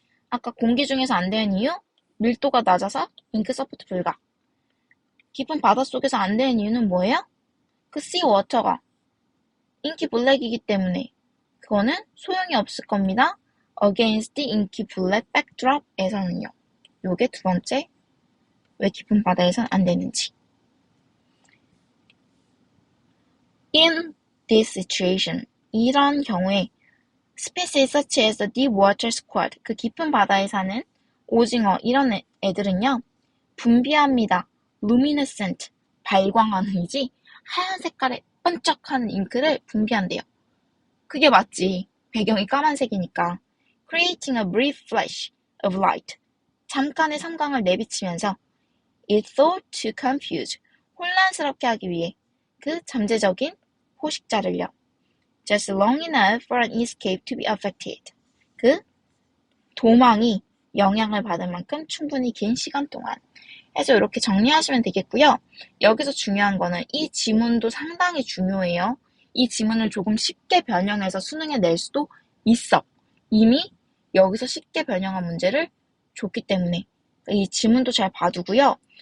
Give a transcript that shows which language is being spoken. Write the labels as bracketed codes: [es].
[ko] 아까 공기 중에서 안 되는 이유? 밀도가 낮아서 잉크 서포트 불가. 깊은 바닷속에서 안 되는 이유는 뭐예요? 그 씨워터가 인키 블랙이기 때문에 그거는 소용이 없을 겁니다. [en] Against the inky black backdrop [ko] 에서는요. 요게 두 번째, 왜 깊은 바다에선 안 되는지. [en] In this situation, [ko] 이런 경우에 [en] species such as the deep water squid, [ko] 그 깊은 바다에 사는 오징어 이런 애들은요. 분비합니다. luminescent, 발광하는 이지 하얀 색깔의 번쩍하는 잉크를 분비한대요. 그게 맞지. 배경이 까만색이니까. [en] Creating a brief flash of light. [ko] 잠깐의 삼광을 내비치면서 [en] it thought to confuse. [ko] 혼란스럽게 하기 위해 그 잠재적인 포식자를요. [en] Just long enough for an escape to be affected. [ko] 그 도망이 영향을 받을 만큼 충분히 긴 시간 동안. 해서 이렇게 정리하시면 되겠고요. 여기서 중요한 거는 이 지문도 상당히 중요해요. 이 지문을 조금 쉽게 변형해서 수능에 낼 수도 있어. 이미 여기서 쉽게 변형한 문제를 줬기 때문에 이 지문도 잘 봐두고요.